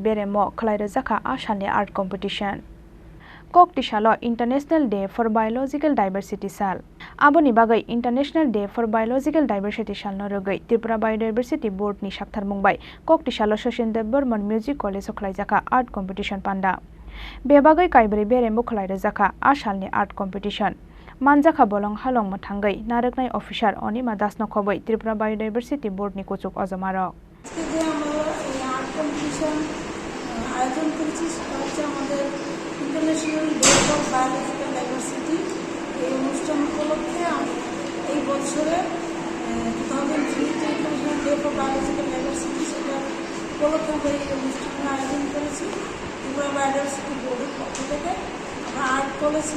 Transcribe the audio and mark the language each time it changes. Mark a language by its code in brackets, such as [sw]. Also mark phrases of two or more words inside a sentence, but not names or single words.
[trp] beremo Khlaijakha a salni [en] art competition [trp] kokti salo International Day for Biological Diversity sal aboni bagai International Day for Biological Diversity salno Rugwi Tripura Biodiversity Board ni sakthar mungbai kokti salo Soshendra Burman Music College Khlaijakha [en] art competition [trp] panda bebagai kaibri beremo Khlaijakha a salni art competition Manjakha bolong halong mathangai naraknai officer oni madas no khoboi Tripura Biodiversity Board ni kochuk ojamarok [bn] আজকে আমরা এই [en] art competition [bn] আয়োজন করেছি সেটা হচ্ছে আমাদের ইন্টারন্যাশনাল ডে ফর বায়োলজিক্যাল ডাইভার্সিটি এই অনুষ্ঠান উপলক্ষে এই বছরে 2003 যে ইন্টারন্যাশনাল ডে ফর বায়োলজিক্যাল ডাইভার্সিটি সেটা উপলক্ষে আমরা এই অনুষ্ঠানের আয়োজন করেছি ত্রিপুরা বায়োডাইভার্সিটি বোর্ডের পক্ষ থেকে আমরা আর্ট কলেজকে